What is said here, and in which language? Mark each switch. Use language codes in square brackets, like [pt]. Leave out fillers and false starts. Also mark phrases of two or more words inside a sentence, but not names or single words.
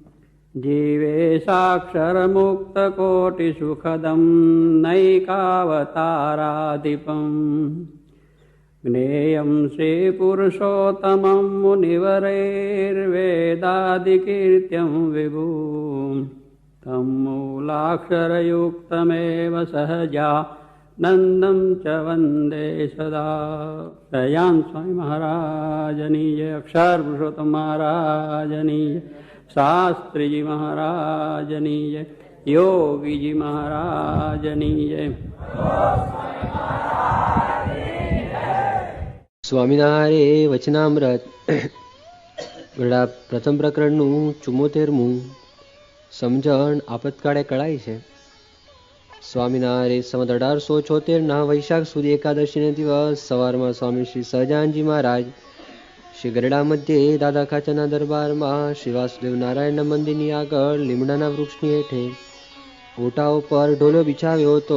[sa] जीवेशाक्षरमुक्तकोटिसुखदं नैकावताराधिपम् ज्ञेयं श्रीपुरुषोत्तमं मुनिवरैर्वेदादिकीर्त्यं विभुम् तं मूलाक्षरयुक्तमेव सहजानन्दं च वन्दे सदा। [gu] દયાન સ્વામી મહારાજની જય, અક્ષર પુરુષોત્તમ મહારાજની જય, શાસ્ત્રી જી મહારાજની જય, યોગી જી મહારાજની જય। સ્વામિનારાયણ વચનામૃત ગરડા પ્રથમ પ્રકરણનું 74મું સમજણ આપતકાળે કળાય છે. સ્વામિનારાયણ સંવત 1876ના વૈશાખ સુદી એકાદશીના દિવસ સવારમાં સ્વામી શ્રી સહજાનજી મહારાજ શ્રી ગરડા મધ્યે દાદા ખાચરના દરબારમાં શ્રી વાસુદેવ નારાયણના મંદિરની આગળ લીમડાના વૃક્ષની હેઠે ઓટા ઉપર ઢોલો બિછાવ્યો હતો.